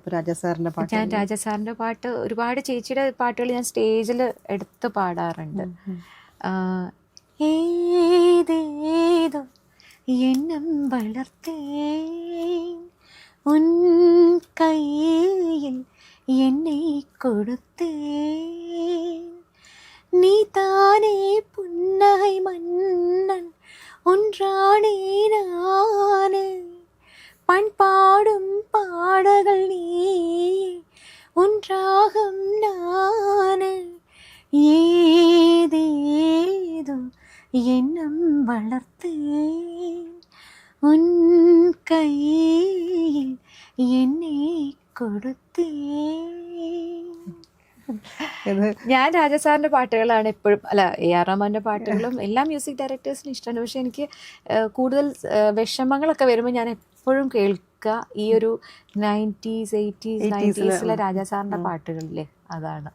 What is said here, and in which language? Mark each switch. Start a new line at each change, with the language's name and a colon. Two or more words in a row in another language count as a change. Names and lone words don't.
Malayalam: ഇപ്പോൾ രാജാസാറിൻ്റെ പാട്ട്. ഞാൻ രാജാസാറിൻ്റെ പാട്ട് ഒരുപാട്, ചേച്ചിയുടെ പാട്ടുകൾ ഞാൻ സ്റ്റേജിൽ എടുത്ത് പാടാറുണ്ട്.
Tamil: ஏதேதோ எண்ணம் வளர்த்தே உன் கையில் என்னை கொடுத்தேன், நீ தானே புன்னகை மன்னன் ஒன்றானே நானே, பண்பாடும் பாடல்கள் நீயே ஒன்றாகும் நானே, ஏதேதோ எண்ணம் வளர்த்தேன் உன் கையில் என்னை കൊടുത്തേ.
Malayalam: ഞാൻ രാജസാറിൻ്റെ പാട്ടുകളാണ് എപ്പോഴും, AR റഹ്മാൻ്റെ പാട്ടുകളും എല്ലാ മ്യൂസിക് ഡയറക്ടേഴ്സിനും ഇഷ്ടമാണ്. പക്ഷെ എനിക്ക് കൂടുതൽ വിഷമങ്ങളൊക്കെ വരുമ്പോൾ ഞാൻ എപ്പോഴും കേൾക്കുക ഈ ഒരു 90s 80s 90s രാജസാറിൻ്റെ പാട്ടുകളില്ലേ, അതാണ്.